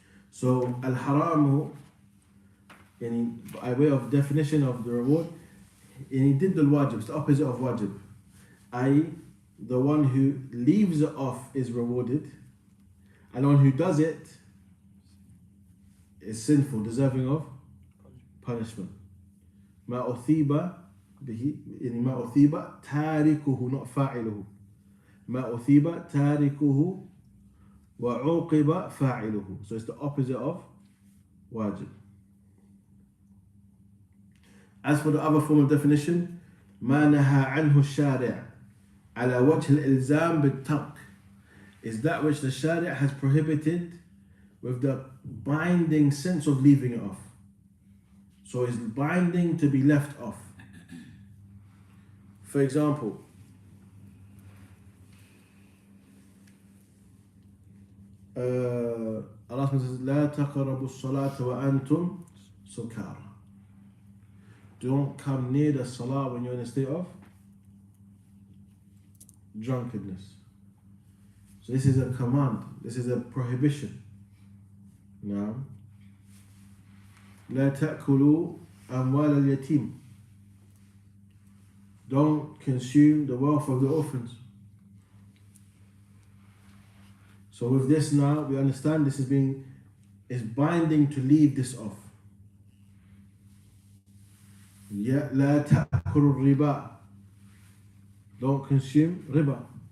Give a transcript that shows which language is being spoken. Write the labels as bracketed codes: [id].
[en] So al-haramu, by way of definition of the reward, he did the wajib, it's the opposite of wajib. I.e., the one who leaves it off is rewarded, and the one who does it is sinful, deserving of punishment. [ar] ما أثيب به يعني ما أثيب تاركه not فاعله ما أثيب تاركه وعوقب فاعله. [en] So it's the opposite of wajib. As for the other form of definition, [ar] ما نهى عنه الشارع على وجه الإلزام بالترك [en] is that which the Sharia has prohibited with the binding sense of leaving it off. So it's binding to be left off. For example, Allah says, [ar] لا تقربوا الصلاة وأنتم سكارى. [en] Don't come near the salah when you're in a state of drunkenness. So this is a command. This is a prohibition. [ar] Now, لا تأكلوا أموال اليتيم. [en] Don't consume the wealth of the orphans. So with this now, we understand this is binding to leave this off. [ar] لا تأكلوا الربا. [en] Don't consume riba.